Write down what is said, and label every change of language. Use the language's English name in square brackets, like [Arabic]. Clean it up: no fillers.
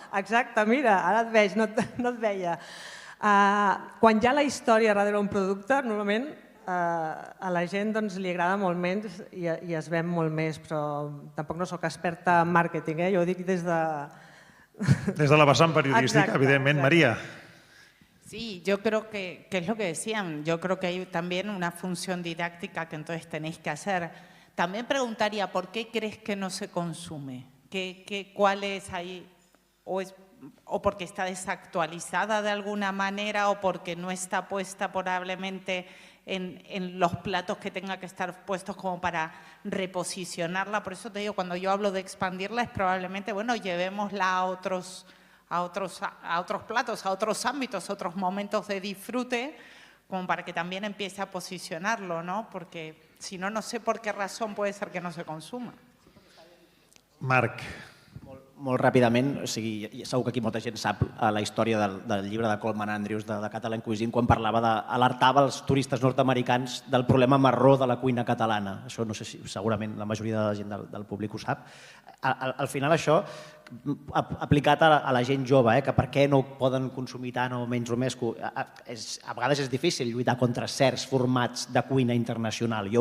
[Catalan] Exacte, mira, ara et veig, no et veia. Quan hi ha la història darrere un producte, normalment a la gent li agrada molt menys i es ven molt més, però tampoc no sóc experta en màrqueting, jo ho dic des de... Des de la vessant periodística, evidentment. María. [Spanish] Sí, yo creo que es lo que decían, yo creo que hay también una función didáctica que entonces tenéis que hacer. También preguntaría, ¿por qué crees que no se consume? ¿Cuál es ahí? ¿O porque está desactualizada de alguna manera o porque no está puesta probablemente en los platos que tenga que estar puestos como para reposicionarla? Por eso te digo, cuando yo hablo de expandirla es probablemente, bueno, llevémosla a otros platos, a otros ámbitos, a otros momentos de disfrute, como para que también empiece a posicionarlo, ¿no? Porque si no, no sé por qué razón puede ser que no se consuma. Marc. [Catalan] Molt ràpidament, segur que aquí molta gent sap la història del llibre de Coleman Andrews de Catalan Cuisine, quan parlava alertava els turistes nord-americans del problema marró de la cuina catalana. Això no sé si segurament la majoria de la gent del públic ho sap. Al final això, aplicat a la gent jove, que per què no poden consumir tant o menys romesco, a vegades és difícil lluitar contra certs formats de cuina internacional.